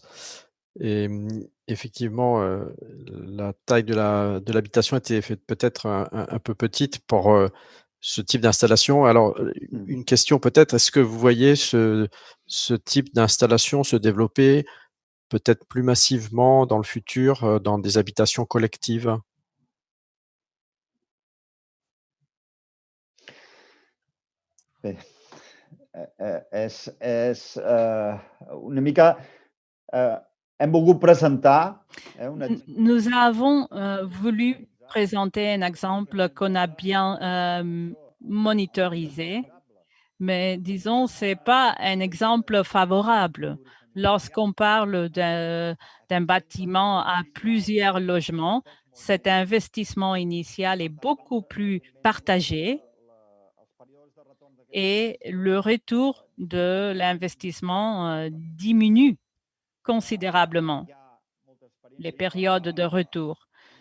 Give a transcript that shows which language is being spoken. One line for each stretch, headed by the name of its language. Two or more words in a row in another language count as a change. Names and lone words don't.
French: Et effectivement, la taille de l'habitation était peut-être un peu petite pour ce type d'installation. Alors, une question peut-être, est-ce que vous voyez ce type d'installation se développer peut-être plus massivement dans le futur dans des habitations collectives?
Catalan: És una mica... hem volgut presentar...
French: Nous avons voulu présenter un exemple qu'on a bien monitorisé, mais disons, ce n'est pas un exemple favorable. Lorsqu'on parle d'un bâtiment à plusieurs logements, cet investissement initial est beaucoup plus partagé et le retour de l'investissement diminue considérablement, les périodes de retour.